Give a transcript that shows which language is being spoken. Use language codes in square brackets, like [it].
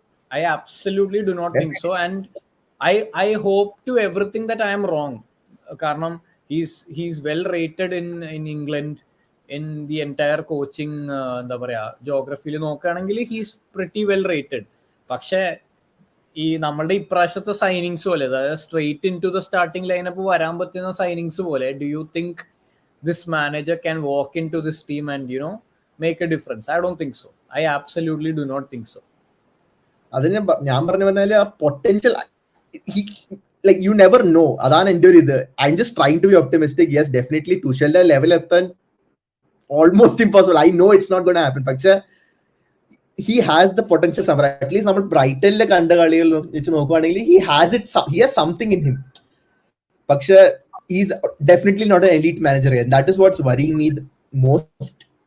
[en] I absolutely do not think so. And I hope to everything that I am wrong. Karanam he's well rated in England, in the entire coaching [ml] എന്താ പറയാ ജോഗ്രഫിയിൽ നോക്കുകയാണെങ്കിൽ [en] He's pretty well rated. [ml] പക്ഷേ ഈ നമ്മളുടെ ഇപ്രാവശ്യത്തെ signings പോലെ, [en] അതായത് straight into the starting lineup വരാൻ പറ്റുന്ന സൈനിങ്സ് പോലെ, do you think this manager can walk into this team and make a difference? I don't think so. I absolutely do not think so. [ml] അതിന് ഞാൻ പറഞ്ഞു പറഞ്ഞാൽ ആ potential [en] like you never know. [ml] അതാണ് എൻ്റെ ഒരു ഇത്. [en] I'm just trying to be optimistic. Yes, definitely Tuchel's level എത്താൻ almost impossible. I know it's not going to happen. പക്ഷെ he has the potential somewhere. [ml] At least നമ്മൾ ബ്രൈറ്റനിലെ കണ്ട കളികൾ വെച്ച് നോക്കുവാണെങ്കിൽ [en] he has something in him. പക്ഷെ he's definitely not an elite manager yet. That is what's worrying me the most.